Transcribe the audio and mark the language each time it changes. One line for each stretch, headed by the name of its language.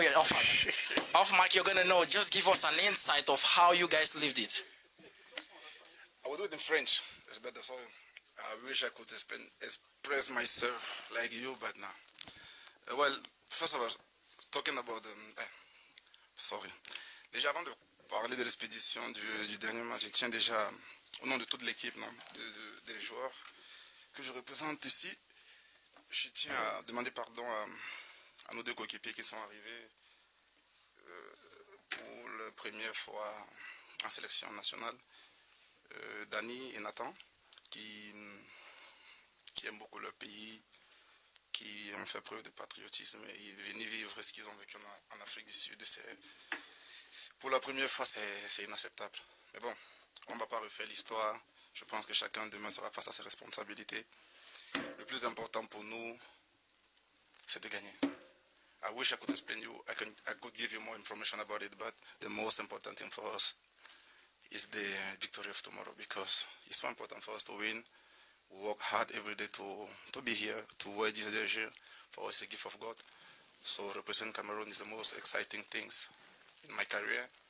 English: Off mic, you're gonna know. Just give us an insight of how you guys lived it. I will do it in French. It's better. So I wish I could express myself like you, but no. Well, first of all, talking about sorry.
French: Déjà avant de parler de l'expédition du dernier match, je tiens déjà au nom de toute l'équipe, des joueurs que je représente ici. Je tiens à demander pardon à nos deux coéquipiers qui sont arrivés pour la première fois en sélection nationale, Dani et Nathan, qui aiment beaucoup leur pays, qui ont fait preuve de patriotisme et venus vivre ce qu'ils ont vécu en Afrique du Sud. Pour la première fois, c'est inacceptable. Mais bon, on ne va pas refaire l'histoire. Je pense que chacun demain sera face à ses responsabilités. Le plus important pour nous, c'est de gagner.
English: I wish I could explain you, I could give you more information about it, but the most important thing for us is the victory of tomorrow, because it's so important for us to win. We work hard every day to be here, to wear this jersey. For us, it's a gift of God. So representing Cameroon is the most exciting things in my career.